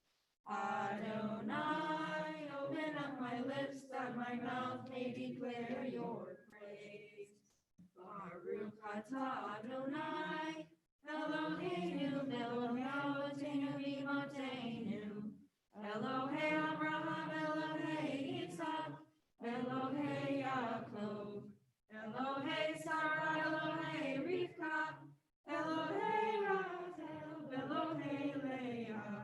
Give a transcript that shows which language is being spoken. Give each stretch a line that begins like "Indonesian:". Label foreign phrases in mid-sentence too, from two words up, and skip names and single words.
English: Adonai, open up my lips that my mouth may declare your praise.
Hebrew: ברוך אתה אדוני אלוהינו מלך אלוהינו ואמותינו. אלוהי אברהם אלוהי יצחק אלוהי יעקב. אלוהי שרה אלוהי רבקה אלוהי רחל אלוהי לאה.